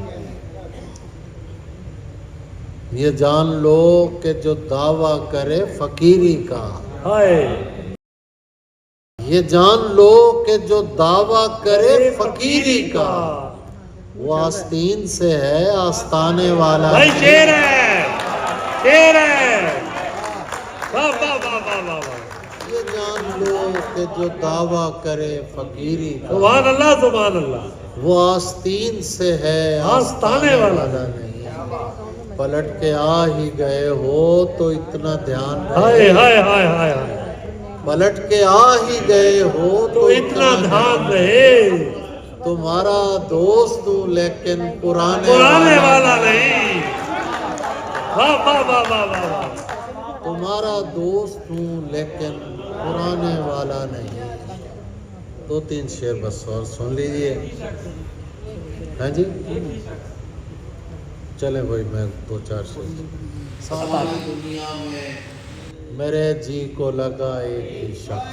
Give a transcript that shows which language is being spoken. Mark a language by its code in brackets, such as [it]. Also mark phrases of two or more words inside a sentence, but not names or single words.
[ur] یہ جان لو کہ جو دعویٰ کرے فقیری کا، یہ جان لو کہ جو دعویٰ کرے فقیری کا وہ آستین سے ہے آستانے والا بھائی شیر ہے، شیر ہے واہ واہ واہ واہ واہ واہ یہ جان لو کہ جو دعویٰ کرے فقیری کا [ar] سبحان الله [ur] وہ آستین سے ہے آستانے والا نہیں پلٹ کے آ ہی گئے ہو تو اتنا دھیان हाय رہے ہائے ہائے ہائے ہائے پلٹ کے آ ہی گئے ہو تو اتنا دھیان رہے تمہارا دوست ہوں لیکن پرانے والا نہیں واہ واہ واہ واہ واہ واہ تمہارا دوست ہوں لیکن پرانے والا نہیں دو تین شعر بس اور سن لیجئے ہاں جی چلیں بھائی میں دو چار شعر ساری دنیا میں میرے جی کو لگا ایک ہی شخص